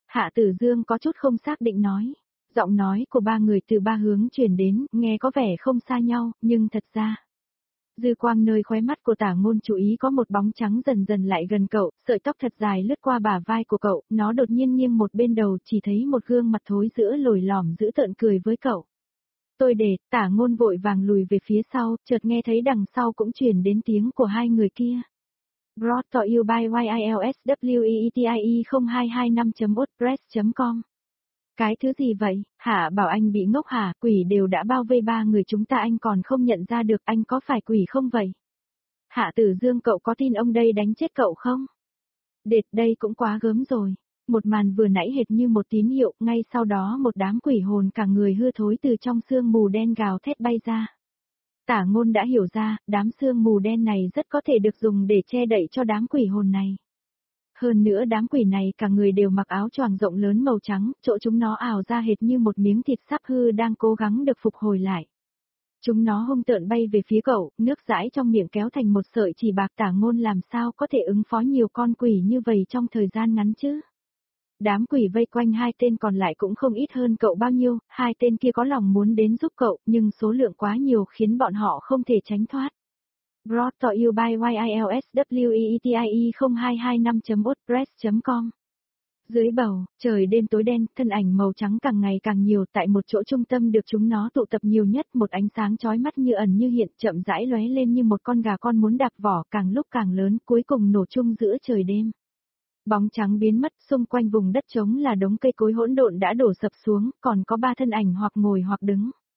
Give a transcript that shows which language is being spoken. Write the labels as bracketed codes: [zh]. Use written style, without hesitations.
[vi] Hạ Tử Dương có chút không xác định nói. Giọng nói của ba người từ ba hướng truyền đến, nghe có vẻ không xa nhau, nhưng thật ra, dư quang nơi khóe mắt của Tả Ngôn chú ý có một bóng trắng dần dần lại gần cậu, sợi tóc thật dài lướt qua bả vai của cậu, nó đột nhiên nghiêng một bên đầu, chỉ thấy một gương mặt thối giữa lồi lõm giữ tợn cười với cậu. Tôi để, Tả Ngôn vội vàng lùi về phía sau, chợt nghe thấy đằng sau cũng truyền đến tiếng của hai người kia. [en] Brought to you by YILSWEETIE0225.wordpress.com. [vi] Cái thứ gì vậy, Hạ Bảo Anh bị ngốc hả, quỷ đều đã bao vây ba người chúng ta anh còn không nhận ra được, anh có phải quỷ không vậy? Hạ Tử Dương, cậu có tin ông đây đánh chết cậu không? Đệt, đây cũng quá gớm rồi. Một màn vừa nãy hệt như một tín hiệu, ngay sau đó một đám quỷ hồn cả người hư thối từ trong sương mù đen gào thét bay ra. Tả Ngôn đã hiểu ra, đám sương mù đen này rất có thể được dùng để che đậy cho đám quỷ hồn này. Hơn nữa đám quỷ này cả người đều mặc áo choàng rộng lớn màu trắng, chỗ chúng nó ảo ra hệt như một miếng thịt sắp hư đang cố gắng được phục hồi lại. Chúng nó hung tợn bay về phía cậu, nước dãi trong miệng kéo thành một sợi chỉ bạc. Tả Ngôn làm sao có thể ứng phó nhiều con quỷ như vậy trong thời gian ngắn chứ? Đám quỷ vây quanh hai tên còn lại cũng không ít hơn cậu bao nhiêu, hai tên kia có lòng muốn đến giúp cậu, nhưng số lượng quá nhiều khiến bọn họ không thể tránh thoát. [en] Brought to you by YILSWEETIE0225.wordpress.com. [vi] Dưới bầu, trời đêm tối đen, thân ảnh màu trắng càng ngày càng nhiều tại một chỗ trung tâm được chúng nó tụ tập nhiều nhất, một ánh sáng chói mắt như ẩn như hiện chậm rãi lóe lên như một con gà con muốn đạp vỏ càng lúc càng lớn, cuối cùng nổ chung giữa trời đêm. Bóng trắng biến mất, xung quanh vùng đất trống là đống cây cối hỗn độn đã đổ sập xuống, còn có ba thân ảnh hoặc ngồi hoặc đứng.